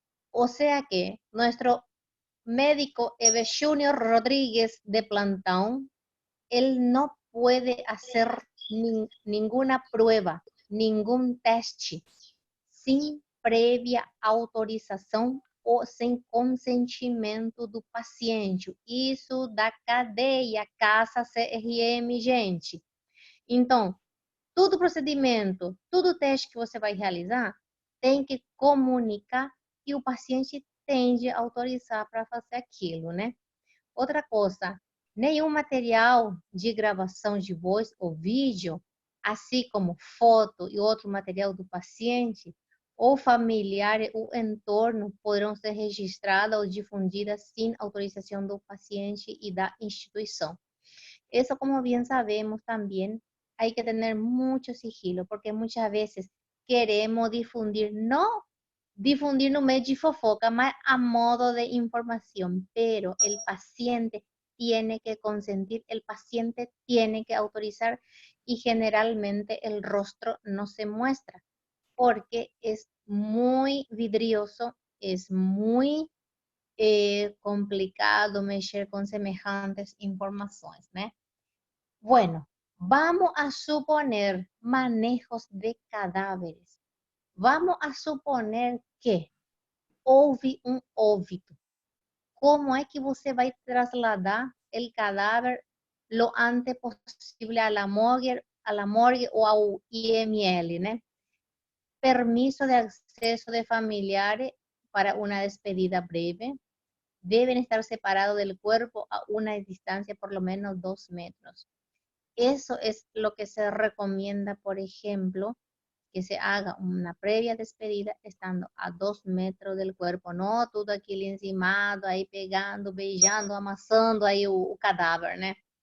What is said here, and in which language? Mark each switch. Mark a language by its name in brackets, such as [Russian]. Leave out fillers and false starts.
[Spanish] O sea que nuestro médico Eve Junior Rodríguez de plantón, él no puede hacer ninguna prueba, ningún teste, sin previa [Portuguese] autorização ou sem consentimento do paciente. Isso da cadeia Casa CRM, gente. Então, todo procedimento, todo teste que você vai realizar, tem que comunicar e o paciente tem de autorizar para fazer aquilo, né? Outra coisa, nenhum material de gravação de voz ou vídeo, assim como foto e outro material do paciente, ou familiar ou entorno, poderão ser registradas ou difundidas sem autorização do paciente e da instituição. [Spanish] Isso, como bien sabemos también, hay que tener mucho sigilo, porque muchas veces queremos difundir, no difundir no medio de fofoca, más a modo de información, pero el paciente tiene que consentir, el paciente tiene que autorizar y generalmente el rostro no se muestra, porque es muy vidrioso, es muy complicado mexer con semejantes informaciones, ¿no? Bueno, vamos a suponer manejos de cadáveres. Vamos a suponer que [Portuguese] houve um óbito. Como é que você vai trasladar o cadáver lo antes possível [Spanish] a la morgue [Portuguese] ou ao IML, né? [Spanish] Permiso de acceso de familiares para una despedida breve. Deben estar separados del cuerpo a una distancia por lo menos 2 metros. Eso es lo que se recomienda, por ejemplo, que se haga una previa despedida estando a 2 metros del cuerpo, no todo aquilo encimado, ahí pegando, [Portuguese] beijando, amassando [Spanish] ahí o cadáver, ¿no?